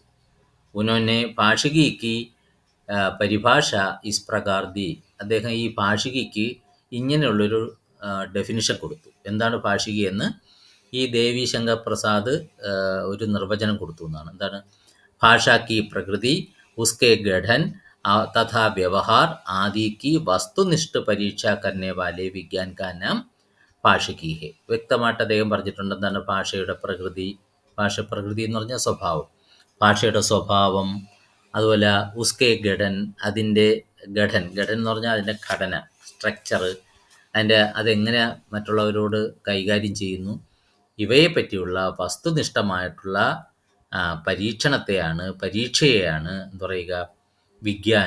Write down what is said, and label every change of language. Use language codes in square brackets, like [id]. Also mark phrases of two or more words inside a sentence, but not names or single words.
[hi] उन्होंने भाषिकी की परिभाषा इस प्रकार दी. [ml] അദ്ദേഹം ഈ ഭാഷികിക്ക് ഇങ്ങനെയുള്ളൊരു ഡെഫിനിഷൻ കൊടുത്തു. എന്താണ് ഭാഷികി എന്ന് ഈ ദേവി ശങ്കർ പ്രസാദ് ഒരു നിർവചനം കൊടുത്തു എന്നാണ്. എന്താണ്? [hi] ഭാഷ की प्रकृति, उसके गठन तथा व्यवहार आदि की वस्तुनिष्ठ परीक्षा करने वाले विज्ञान का नाम भाषिकी है. [ml] വ്യക്തമായിട്ട് അദ്ദേഹം പറഞ്ഞിട്ടുണ്ട്. എന്താണ് ഭാഷയുടെ പ്രകൃതി? പ്രകൃതി എന്ന് പറഞ്ഞാൽ സ്വഭാവം, ഭാഷയുടെ സ്വഭാവം. അതുപോലെ [hi] उसके गठन, [ml] അതിൻ്റെ ഘടൻ എന്ന് പറഞ്ഞാൽ അതിൻ്റെ ഘടന, സ്ട്രക്ചർ, അതെങ്ങനെ മറ്റുള്ളവരോട് കൈകാര്യം ചെയ്യുന്നു, ഇവയെ പറ്റിയുള്ള വസ്തുനിഷ്ഠമായിട്ടുള്ള പരീക്ഷയെയാണ് എന്ത് പറയുക, വിജ്ഞാൻ.